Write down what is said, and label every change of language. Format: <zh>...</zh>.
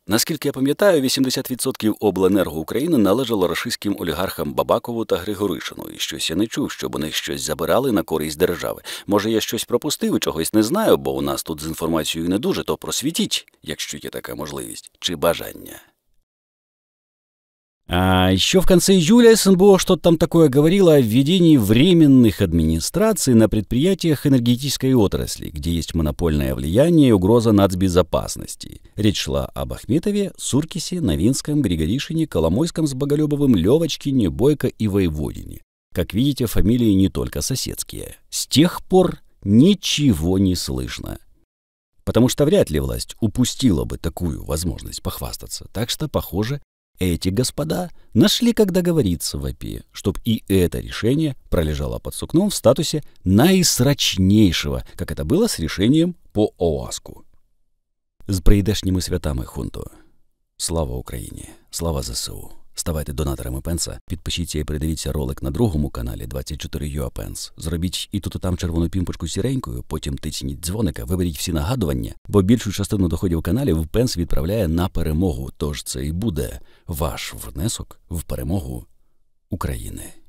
<uk>Наскільки я пам'ятаю, 80% обленерго України належало рашистським олігархам Бабакову та Григоришину. І щось я не чув, щоб у них щось забирали на користь держави. Може, я щось пропустив і чогось не знаю, бо у нас тут з інформацією не дуже, то просвітіть, якщо є така можливість, чи бажання.</uk> <ru>А еще в конце июля СНБО что-то там такое говорило о введении временных администраций на предприятиях энергетической отрасли, где есть монопольное влияние и угроза нацбезопасности. Речь шла об Ахметове, Суркисе, Новинском, Григоришине, Коломойском с Боголюбовым, Левочкине, Бойко и Воеводине. Как видите, фамилии не только соседские. С тех пор ничего не слышно. Потому что вряд ли власть упустила бы такую возможность похвастаться. Так что, похоже, эти господа нашли, как договориться в ОПИ, чтобы и это решение пролежало под сукном в статусе наисрочнейшего, как это было с решением по ОАСКу.</ru> <uk>З прийдешніми святами, хунто. Слава Україні, слава ЗСУ. Ставайте донаторами Пенса, підпишіться і передивіться ролик на другому каналі 24UA Pence. Зробіть і тут і там червону пімпочку сіренькою, потім тисніть дзвоника, виберіть всі нагадування, бо більшу частину доходів каналів Пенс відправляє на перемогу, тож це і буде ваш внесок в перемогу України.</uk>